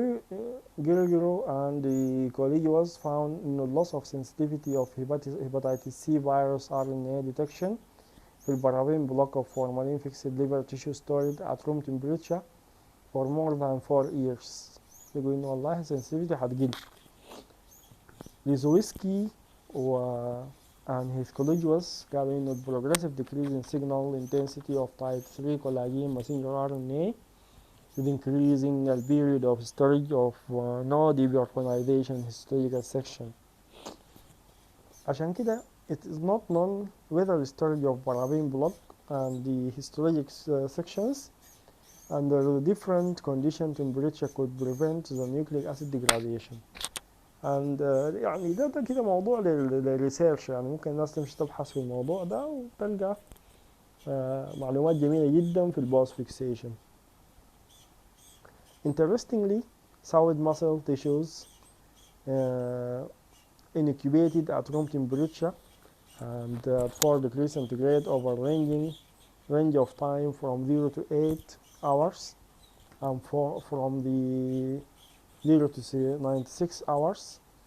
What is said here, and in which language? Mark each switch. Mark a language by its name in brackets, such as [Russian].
[English] Gilgiro and the colleagues found loss of sensitivity of hepatitis C virus RNA detection [Arabic] في البراوين [English] block of formalin fixed liver tissue stored at room temperature for more than 4 years. [Arabic] يقول إنه والله sensitivity هتقل. [English] ليزويسكي and his colleagues [Arabic] قالوا إنه [English] progressive decrease in signal intensity of type 3 collagen messenger RNA with increasing the period of storage of no depersonalization histological section. [Arabic] عشان كده [English] it is not known whether the storage of paraffin block and the histologic sections under the different condition temperature could prevent the nucleic acid degradation. [Arabic] and يعني ده كده موضوع للريسيرش يعني ممكن الناس تمشي تبحث في الموضوع ده وتلقى معلومات جميلة جدا في البوست فيكسيشن. Interestingly, [English] solid muscle tissues incubated at room temperature and 4 degrees centigrade over range of time from 0 to 8 hours and from the 0 to 96 hours.